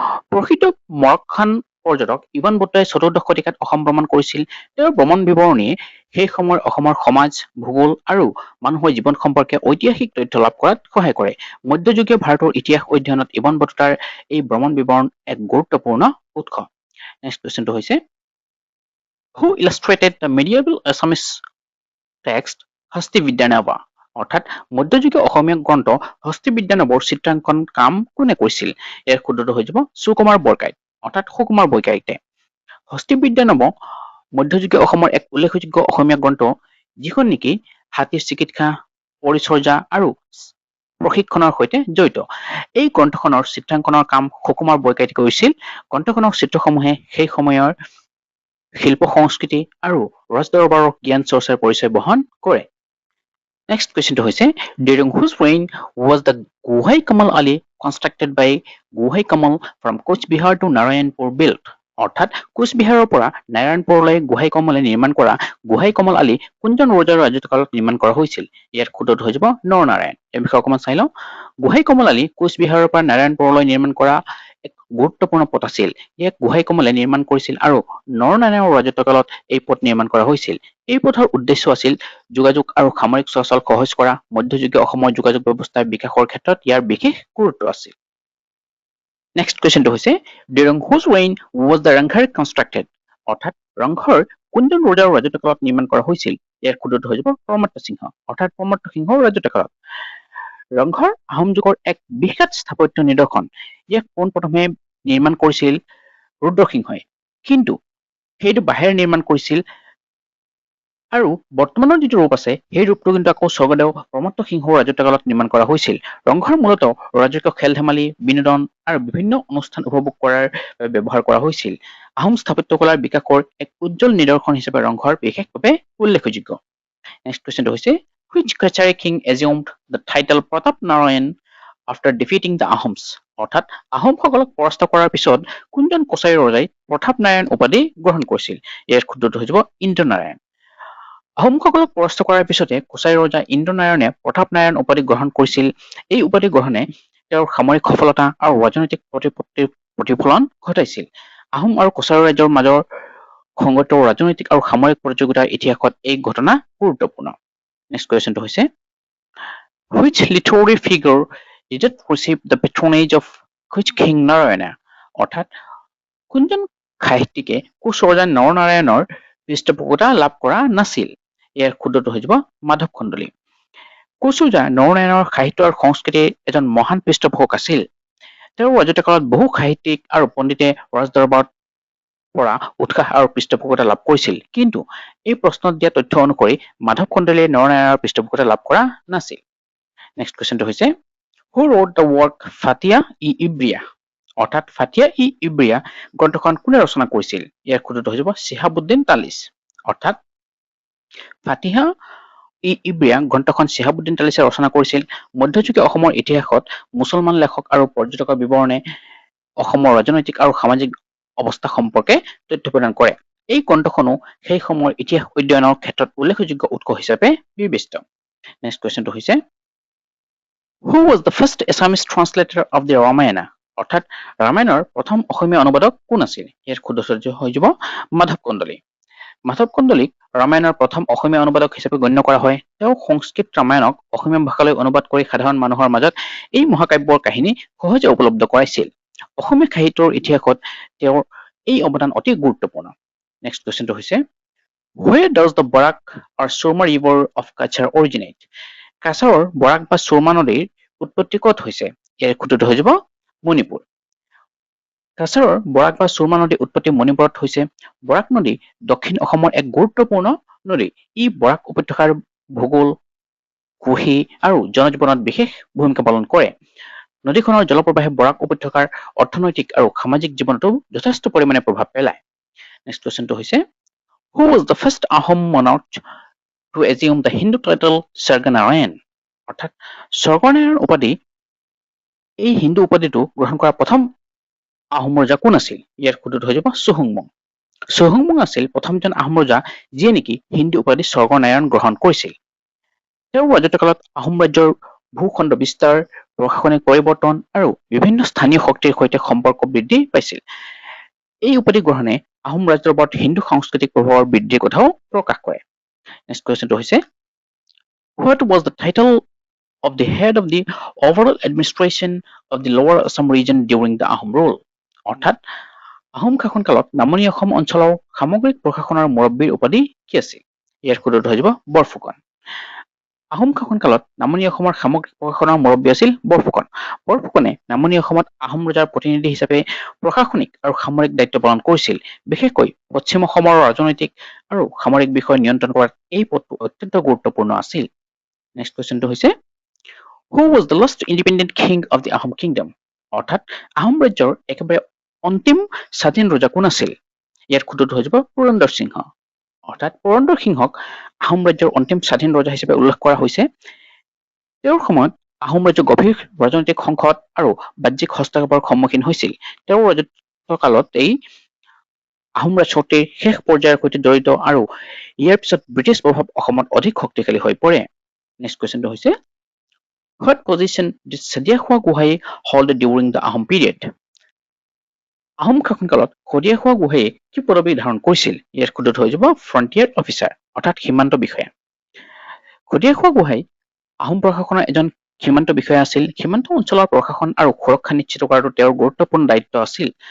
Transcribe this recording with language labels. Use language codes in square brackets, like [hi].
[as] প্ৰসিদ্ধ মৰক্কান পৰ্যটক ইভান বাটুতাই 14দশ শতিকাত অসম ভ্ৰমণ কৰিছিল। তেওঁৰ ভ্ৰমণ বিৱৰণীয়ে সেই সময়ৰ অসমৰ সমাজ, ভূগোল আৰু মানুহৰ জীৱন সম্পৰ্কে ঐতিহাসিক তথ্য লাভ কৰাত সহায় কৰে। মধ্যযুগীয় ভাৰতৰ ইতিহাস অধ্যয়নত ইভান বাটুতাৰ এই ভ্ৰমণ বিৱৰণ এক গুৰুত্বপূৰ্ণ উৎস। নেক্সট কুৱেশ্যনটো হৈছে [en] Who illustrated the medieval Assamese text Hasti বিদ্যানৱা? [as] অৰ্থাৎ মধ্যযুগীয় অসমীয়া গ্ৰন্থ হস্তি বিদ্যানৱৰ চিত্ৰাংকন কাম কোনে কৰিছিল? ইয়াৰ শুদ্ধটো হৈ যাব সুকুমাৰ বৰকাইত, অৰ্থাৎ সুকুমাৰ বৰকাইতে। হস্তি বিদ্যানৱ মধ্যযুগীয় অসমৰ এক উল্লেখযোগ্য অসমীয়া গ্ৰন্থ, যিখন নেকি হাতীৰ চিকিৎসা, পৰিচৰ্যা আৰু প্ৰশিক্ষণৰ সৈতে জড়িত। এই গ্ৰন্থখনৰ চিত্ৰাংকনৰ কাম সুকুমাৰ বৰকাইতে কৰিছিল। গ্ৰন্থখনৰ চিত্ৰসমূহে সেই সময়ৰ শিল্প সংস্কৃতি আৰু ৰাজদৰবাৰৰ জ্ঞান চৰ্চাৰ পৰিচয় বহন কৰে। নেক্সট কুৱেশ্যনটো হৈছে [en] during whose reign was the Guhai Kamal Ali constructed by Guhai Kamal from Coachbihar to Narayanpur built? [as] অৰ্থাৎ কোচবিহাৰৰ পৰা নাৰায়ণপুৰলৈ গোহাঁই কমলে নিৰ্মাণ কৰা গোহাঁই কমল আলী কোনজন ৰজাৰ ৰাজত্বকালত নিৰ্মাণ কৰা হৈছিল? ইয়াৰ শুদ্ধটো হৈ যাব নৰনাৰায়ণ। এই বিষয়ে অকণমান চাই লওঁ। গোহাঁই কমল আলী কোচবিহাৰৰ পৰা নাৰায়ণপুৰলৈ নিৰ্মাণ কৰা এক গুৰুত্বপূৰ্ণ পথ আছিল। ইয়াক গোহাঁই কমলে নিৰ্মাণ কৰিছিল আৰু নৰনাৰায়ণৰ ৰাজত্বকালত এই পথ নিৰ্মাণ কৰা হৈছিল। এই পথৰ উদ্দেশ্য আছিল যোগাযোগ আৰু সামৰিক চলাচল সহজ কৰা। মধ্যযুগীয় অসমৰ যোগাযোগ ব্যৱস্থাৰ বিকাশৰ ক্ষেত্ৰত ইয়াৰ বিশেষ গুৰুত্ব আছিল। নেক্সট কুৱেশ্যনটো হৈছে [en] during whose reign was the Rangghar constructed? [as] অৰ্থাৎ ৰংঘৰ কোনজন ৰজাৰ ৰাজত্বকালত নিৰ্মাণ কৰা হৈছিল? ইয়াৰ শুদ্ধটো হৈ যাব প্ৰমত্ত সিংহ, অৰ্থাৎ প্ৰমত্ত সিংহৰ ৰাজত্বকালত। ৰংঘৰ আহোম যুগৰ এক বিখ্যাত স্থাপত্য নিদৰ্শন। ইয়াক পোনপ্ৰথমে নিৰ্মাণ কৰিছিল ৰুদ্ৰসিংহই, কিন্তু সেইটো বাঁহেৰে নিৰ্মাণ কৰিছিল আৰু বৰ্তমানৰ যিটো ৰূপ আছে সেই ৰূপটো কিন্তু আকৌ স্বৰ্গদেউ প্ৰমত্ত সিংহৰ ৰাজত্বকালত নিৰ্মাণ কৰা হৈছিল। ৰংঘৰ মূলতঃ ৰাজকীয় খেল ধেমালি, বিনোদন আৰু বিভিন্ন অনুষ্ঠান উপভোগ কৰাৰ বাবে ব্যৱহাৰ কৰা হৈছিল। আহোম স্থাপত্যকলাৰ বিকাশৰ এক উজ্জ্বল নিদৰ্শন হিচাপে ৰংঘৰ বিশেষভাৱে উল্লেখযোগ্য। [en] next কুৱেশ্যনটো [as] হৈছে [en] Which Kachari king assumed the title Pratap Narayan after defeating the Ahoms? [as] অৰ্থাৎ আহোমসকলক পৰাস্ত কৰাৰ পিছত কোনজন কছাৰী ৰজাই প্ৰতাপ নাৰায়ণ উপাধি গ্ৰহণ কৰিছিল? ইয়াৰ শুদ্ধটো হৈ যাব ইন্দ্ৰনাৰায়ণ। আহোমসকলক পৰাস্ত কৰাৰ পিছতে কছাৰী ৰজা ইন্দ্ৰনাৰায়ণে প্ৰতাপ নাৰায়ণ উপাধি গ্ৰহণ কৰিছিল। এই উপাধি গ্ৰহণে তেওঁৰ সামৰিক সফলতা আৰু ৰাজনৈতিক প্ৰতিপত্তিৰ প্ৰতিফলন ঘটাইছিল। আহোম আৰু কছাৰী ৰাজ্যৰ মাজৰ সংগত ৰাজনৈতিক আৰু সামৰিক প্ৰতিযোগিতাৰ ইতিহাসত এই ঘটনা গুৰুত্বপূৰ্ণ। নেক্সট কুৱেশ্যনটো হৈছে [en] Which literary figure did not receive the patronage of which king Narayana? [as] অৰ্থাৎ কোনজন সাহিত্যিকে কোচ ৰজা নৰনাৰায়ণৰ পৃষ্ঠপোষকতা লাভ কৰা নাছিল? ইয়াৰ শুদ্ধটো হৈ যাব মাধৱ কন্দলী। কোচ ৰজা নৰনাৰায়ণৰ সাহিত্য আৰু সংস্কৃতিৰ এজন মহান পৃষ্ঠপোষক আছিল। তেওঁৰ ৰাজত্ব কালত বহু সাহিত্যিক আৰু পণ্ডিতে ৰাজদৰবাৰত পৰা উৎসাহ আৰু পৃষ্ঠপোষকতা লাভ কৰিছিল, কিন্তু এই প্ৰশ্নত দিয়া তথ্য অনুসৰি মাধৱ কন্দলীয়ে নৰনাৰায়ণৰ পৃষ্ঠপোষকতা লাভ কৰা নাছিল। নেক্সট কুৱেশ্যনটো হৈছে [en] Who wrote the work Fatia-i-Ibriya? [as] অৰ্থাৎ ফাতিয়া-ই-ইব্ৰিয়া গ্ৰন্থখন কোনে ৰচনা কৰিছিল? ইয়াৰ শুদ্ধটো হৈ যাব চিহাবুদ্দিন তালিচ। অৰ্থাৎ ফাতিয়া-ই-ইব্ৰিয়া গ্ৰন্থখন চিহাবুদ্দিন তালিচে ৰচনা কৰিছিল। মধ্যযুগীয় অসমৰ ইতিহাসত মুছলমান লেখক আৰু পৰ্যটকৰ বিৱৰণে অসমৰ ৰাজনৈতিক আৰু সামাজিক অৱস্থা সম্পৰ্কে তথ্য প্ৰদান কৰে। এই গ্ৰন্থখনো সেই সময়ৰ ইতিহাস অধ্যয়নৰ ক্ষেত্ৰত উল্লেখযোগ্য উৎস হিচাপে বিবেচিত। নেক্সট কুৱেশ্যনটো হৈছে [en] Who was the first Assamese translator of the Ramayana? [as] অৰ্থাৎ ৰামায়ণৰ প্ৰথম অসমীয়া অনুবাদক কোন আছিল? ইয়াৰ শুদ্ধটো হৈ যাব মাধৱ কন্দলী। মাধৱ কন্দলীক ৰামায়ণৰ প্ৰথম অসমীয়া অনুবাদক হিচাপে গণ্য কৰা হয়। তেওঁ সংস্কৃত ৰামায়ণক অসমীয়া ভাষালৈ অনুবাদ কৰি সাধাৰণ মানুহৰ মাজত এই মহাকাব্যৰ কাহিনী সহজে উপলব্ধ কৰাইছিল। অসমীয়া সাহিত্যৰ ইতিহাসত তেওঁৰ এই অৱদান অতি গুৰুত্বপূৰ্ণ। নেক্সট কুৱেশ্যনটো হৈছে [en] Where does the Barak or Surma river of Kachar originate? [as] কাছাৰৰ বৰাক বা সুৰমা নদীৰ উৎপত্তি ক'ত হৈছে? ইয়াৰ শুদ্ধটো হৈ যাব মণিপুৰ। কাছাৰৰ বৰাক বা সুৰমা নদীৰ উৎপত্তি মণিপুৰত হৈছে। বৰাক নদী দক্ষিণ অসমৰ এক গুৰুত্বপূৰ্ণ নদী। ই বৰাক উপত্যকাৰ ভূগোল, কৃষি আৰু জনজীৱনত বিশেষ ভূমিকা পালন কৰে। নদীখনৰ জলপ্ৰবাহে বৰাক উপত্যকাৰ অৰ্থনৈতিক আৰু সামাজিক জীৱনতো যথেষ্ট পৰিমাণে প্ৰভাৱ পেলায়। নেক্সট কুৱেশ্যনটো হৈছে [en] Who was the first Ahom monarch to assume the Hindu title Sarganarayan? [as] অৰ্থাৎ স্বৰ্গনাৰায়ণ উপাধি এই হিন্দু উপাধিটো গ্ৰহণ কৰা প্ৰথম আহোম ৰজা কোন আছিল? ইয়াৰ শুদ্ধটো হৈ যাব চুহুংমুং। চুহুংমুং আছিল প্ৰথমজন আহোম ৰজা যিয়ে নেকি হিন্দু উপাধি স্বৰ্গনাৰায়ণ গ্ৰহণ কৰিছিল। তেওঁৰ ৰাজত্বকালত আহোম ৰাজ্যৰ ভূখণ্ড বিস্তাৰ, প্ৰশাসনিক পৰিৱৰ্তন আৰু বিভিন্ন স্থানীয় শক্তিৰ সৈতে সম্পৰ্ক বৃদ্ধি পাইছিল। এই উপাধি গ্ৰহণে আহোম ৰাজ্যৰ ওপৰত হিন্দু সাংস্কৃতিক প্ৰভাৱৰ বৃদ্ধিৰ কথাও প্ৰকাশ কৰে। নেক্সট কুৱেশ্যনটো হৈছে [en] What was the title of the head of the overall administration of the Lower Assam region during the Ahom rule? [as] অৰ্থাৎ আহোম শাসনকালত নামনি অসম অঞ্চলৰ সামগ্ৰিক প্ৰশাসনৰ মুৰব্বীৰ উপাধি কি আছিল? ইয়াৰ শুদ্ধটো হৈ যাব বৰফুকন। আহোম শাসনকালত নামনি অসমৰ সামগ্ৰিক প্ৰশাসনৰ মুৰব্বী আছিল বৰফুকন। বৰফুকনে নামনি অসমত আহোম ৰজাৰ প্ৰতিনিধি হিচাপে প্ৰশাসনিক আৰু সামৰিক দায়িত্ব পালন কৰিছিল। বিশেষকৈ পশ্চিম অসমৰ ৰাজনৈতিক আৰু সামৰিক বিষয় নিয়ন্ত্ৰণ কৰাত এই পদটো অত্যন্ত গুৰুত্বপূৰ্ণ আছিল। নেক্সট কুৱেশ্যনটো হৈছে [en] Who was the last independent king of the Ahom kingdom? [as] অৰ্থাৎ আহোম ৰাজ্যৰ একেবাৰে অন্তিম স্বাধীন ৰজা কোন আছিল? ইয়াৰ শুদ্ধটো হৈ যাব পুৰন্দৰ সিংহ। অৰ্থাৎ পুৰন্দৰ সিংহক আহোম ৰাজ্যৰ অন্তিম স্বাধীন ৰজা হিচাপে উল্লেখ কৰা হৈছে। তেওঁৰ সময়ত আহোম ৰাজ্য গভীৰ ৰাজনৈতিক সংকট আৰু বাহ্যিক হস্তক্ষেপৰ সন্মুখীন হৈছিল। তেওঁৰ ৰাজত্ব কালত এই আহোম ৰাজশক্তিৰ শেষ পৰ্যায়ৰ সৈতে জড়িত আৰু ইয়াৰ পিছত ব্ৰিটিছ প্ৰভাৱ অসমত অধিক শক্তিশালী হৈ পৰে। নেক্সট কুৱেশ্যনটো হৈছে [en] What position did Sadiaqua Gohai hold during the Ahom period? [as] Ahom শাসনকালত সদিয়াখোৱা গোহাঁইয়ে কি পদবী ধাৰণ কৰিছিল? ইয়াৰ শুদ্ধটো হৈ যাব [en] frontier officer [as] অৰ্থাৎ সীমান্ত বিষয়া। সদিয়াখোৱা গোহাঁই আহোম প্ৰশাসনৰ এজন সীমান্ত বিষয়া আছিল। সীমান্ত অঞ্চলৰ প্ৰশাসন আৰু সুৰক্ষা নিশ্চিত কৰাটো তেওঁৰ গুৰুত্বপূৰ্ণ দায়িত্ব আছিল।